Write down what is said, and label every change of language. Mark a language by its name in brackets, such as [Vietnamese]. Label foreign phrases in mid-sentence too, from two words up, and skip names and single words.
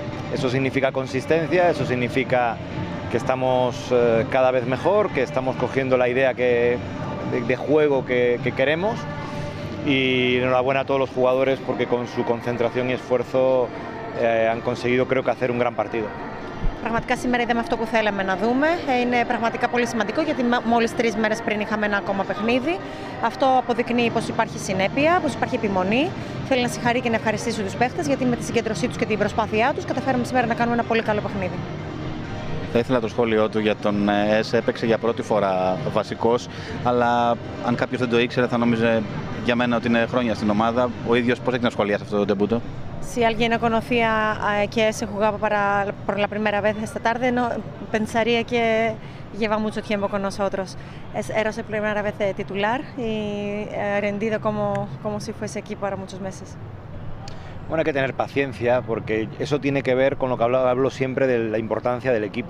[Spanish] Eso significa consistencia, eso significa que estamos cada vez mejor, que estamos cogiendo la idea de juego que queremos, y enhorabuena a todos los jugadores porque con su concentración y esfuerzo han conseguido, creo que, hacer un gran partido. [Greek] Πραγματικά σήμερα είδαμε αυτό που θέλαμε να δούμε. Είναι πραγματικά πολύ σημαντικό γιατί μόλις 3 μέρες πριν είχαμε ένα ακόμα παιχνίδι. Αυτό αποδεικνύει πως υπάρχει συνέπεια, πως υπάρχει επιμονή. Θέλω να συγχαρεί και να ευχαριστήσω τους παίχτες γιατί με τη συγκέντρωσή τους και την προσπάθειά τους καταφέραμε σήμερα να κάνουμε ένα πολύ καλό παιχνίδι. Θα ήθελα το σχόλιο του για τον ΕΣ. Έπαιξε για πρώτη φορά βασικός, αλλά αν κάποιος δεν το ήξερε θα νόμιζε για μένα ότι είναι χρόνια στην ομάδα. Ο ίδιος πώς έχει να σχολιάσει αυτό το ντεμπούτο? [Spanish] Si alguien no conocía que se jugaba por la primera vez esta tarde, no pensaría que lleva mucho tiempo con nosotros. Era su primera vez titular y ha rendido como si fuese aquí para muchos meses. Bueno, hay que tener paciencia porque eso tiene que ver con lo que hablo siempre de la importancia del equipo.